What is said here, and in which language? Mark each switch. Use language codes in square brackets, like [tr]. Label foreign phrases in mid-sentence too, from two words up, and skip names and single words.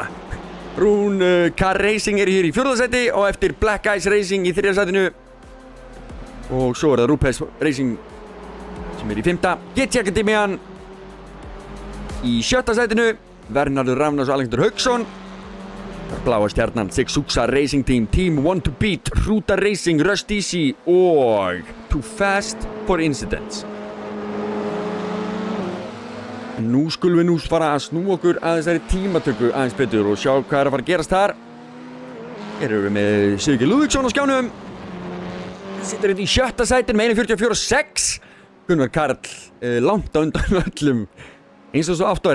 [is] Runka Racing er hér í 4. seti og eftir Black Eyes Racing í 3. setinu. Og svo er það Rúpes Racing sem er í 5. GT Akademian í 7. setinu. Vernharður Rafnars og Alexander Hauksson. Bláa stjarnan, Sixuxa Racing Team, Team Want to Beat, Hrúta Racing, Rust Easy og Too Fast for Incidents. Nú skulum við nú fara að snúa okkur að þessari tímatöku aðeins betur og sjá hvað er að fara að gerast þar. Hér erum við með Sigurgeir Lúðvíksson á skjánum. Sittur hérna í 7. sætin með 1:44.6. Gunnar Karl langt á undan öllum eins og svo aftur.